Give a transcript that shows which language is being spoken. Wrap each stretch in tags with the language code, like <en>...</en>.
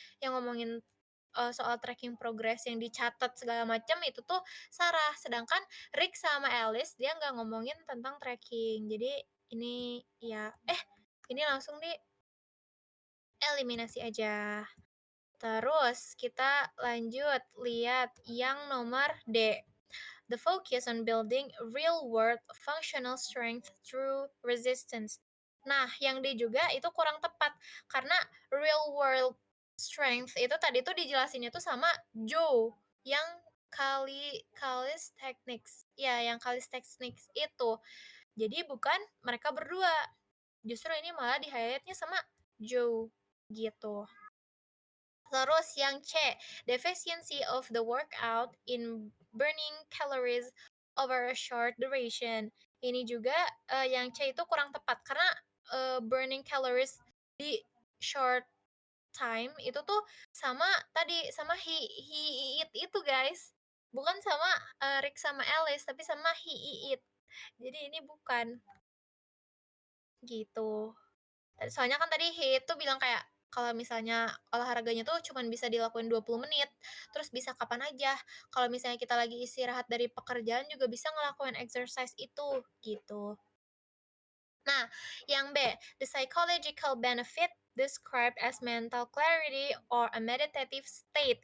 <id>Yang ngomongin soal tracking progress yang dicatat segala macam itu tuh Sarah. Sedangkan Rick sama Alice dia nggak ngomongin tentang tracking. Jadi ini ya ini langsung dieliminasi aja. Terus kita lanjut lihat yang nomor D.</id> <en>The focus on building real-world functional strength through resistance.</en> <id>Nah, yang D juga itu kurang tepat karena real-world strength itu tadi tuh dijelasinnya tuh sama Joe yang calisthenics. Ya, yang calisthenics itu. Jadi bukan mereka berdua. Justru ini malah di-highlight-nya sama Joe gitu. Terus yang C,</id> <en>deficiency of the workout in burning calories over a short duration.</en> <id>Ini juga yang C itu kurang tepat karena burning calories di short time itu tuh sama tadi sama he eat itu, guys. Bukan sama Rick sama Alice tapi sama he eat. Jadi ini bukan gitu. Soalnya kan tadi he itu bilang kayak, kalau misalnya olahraganya tuh cuman bisa dilakuin 20 menit, terus bisa kapan aja. Kalau misalnya kita lagi istirahat dari pekerjaan juga bisa ngelakuin exercise itu, gitu. Nah, yang B,</id> <en>the psychological benefit described as mental clarity or a meditative state.</en>